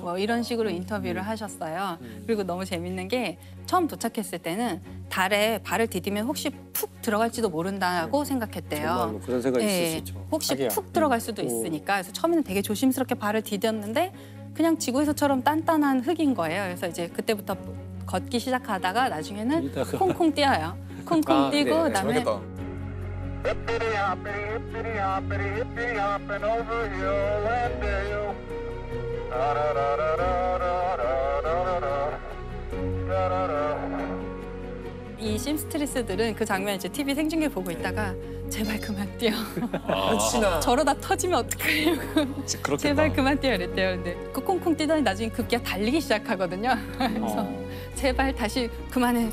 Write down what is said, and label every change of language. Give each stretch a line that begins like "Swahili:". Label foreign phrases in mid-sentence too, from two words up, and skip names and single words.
Korean: 뭐 이런 식으로 인터뷰를 하셨어요. 그리고 너무 재밌는 게 처음 도착했을 때는 달에 발을 디디면 혹시 푹 들어갈지도 모른다고 생각했대요. 정말로 그런 생각이 있을 수 있죠. 혹시 푹 들어갈 수도 있으니까 그래서 처음에는 되게 조심스럽게 발을 디뎠는데 그냥 지구에서처럼 단단한 흙인 거예요. 그래서 이제 그때부터 걷기 시작하다가 나중에는 뛰다가. 콩콩 뛰어요. 콩콩 아, 뛰고 네. 그다음에 재밌겠다.
English: Hippity hoppity, hippity hoppity, hippity hopping over hill and dale. Da da da da da da da da da da.
Korean: 이 심스트리스들은 그 장면 이제 TV 생중계 보고 있다가 제발 그만 뛰어. 혹시나 저러다 터지면 어떡하려고. 그렇겠다. 제발 그만 뛰어 이랬대요. 근데 그 콩콩 뛰더니 나중에 급기야 달리기 시작하거든요. 그래서 제발 다시 그만해.